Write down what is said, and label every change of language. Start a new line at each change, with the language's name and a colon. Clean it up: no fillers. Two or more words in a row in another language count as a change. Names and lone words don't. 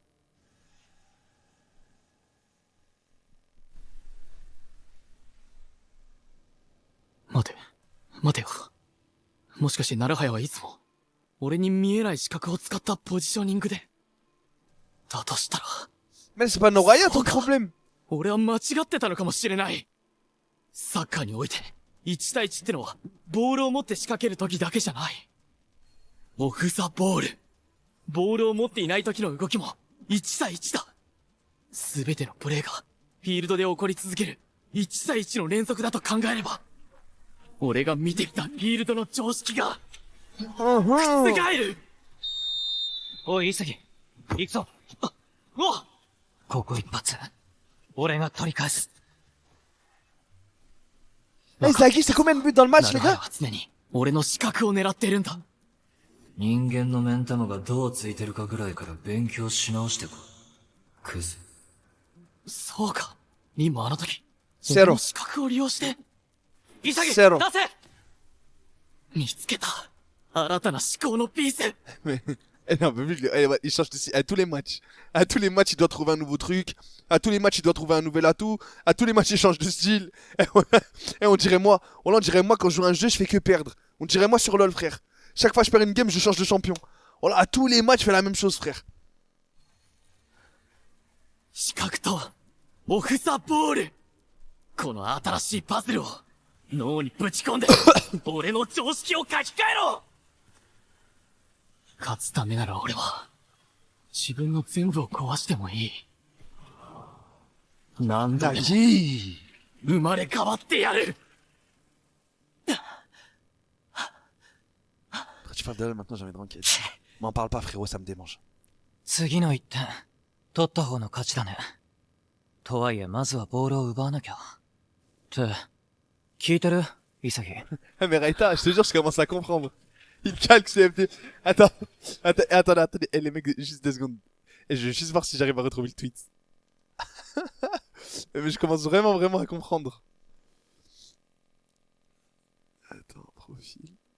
Japanese: 待てよ。もしかしてナルハヤはいつも、俺に見えない視覚を使ったポジショニングで。だとしたら。
French: Mais c'est pas Noraya ton problème.
Japanese: 俺は間違ってたのかもしれない。サッカーにおいて、1対1ってのは、ボールを持って仕掛ける時だけじゃない。オフザボール。ボールを持っていない時の動きも、1対1だ。すべてのプレーが、フィールドで起こり続ける、1対1の連続だと考えれば、俺が見てきたフィールドの常識が、覆る。おい、潔。行くぞ。お！ここ一発。俺が取り返す。
French: Eh, Zaki, c'est combien de buts dans le match, les
Japanese: ナルハヤ
French: gars?
Japanese: は常に、俺の視覚を狙っているんだ。人間の目ん玉がどうついてるかぐらいから勉強し直してこい。クズ。そうか。今あの時。セロ俺の視覚を利用して。潔セロ出せ見つけた。新たな思考のピース。
French: Mais, non, mais lui, il change de style. À tous les matchs. À tous les matchs, il doit trouver un nouveau truc. À tous les matchs, il doit trouver un nouvel atout. À tous les matchs, il change de style. Et on dirait moi. On dirait moi, quand je joue à un jeu, je fais que perdre. On dirait moi sur LoL, frère. Chaque fois que je perds une game, je change de champion. Voilà, à tous les matchs, je fais la même chose, frère.
Japanese: 視覚と、オフザボール。この新しいパズルを、脳にぶち込んで、俺の常識を書き換えろ。勝つためなら俺は、自分の全部を壊してもいい。なんだよ。 Nagi. 生まれ変わってやる。
French: Après, tu parles de LoL, maintenant j'ai envie de ranked. M'en parle pas, frérot, ça me démange.
Japanese: 次の一点、取った方の勝ちだね。とはいえ、まずはボールを奪わなきゃ。って、聞いてる潔。
French: Ah, mais Raita, je te jure, je commence à comprendre. Il calque CFD. Attendez. Eh, les mecs, juste 2 secondes. Et je vais juste voir si j'arrive à retrouver le tweet. Mais je commence vraiment à comprendre. Attends, profil.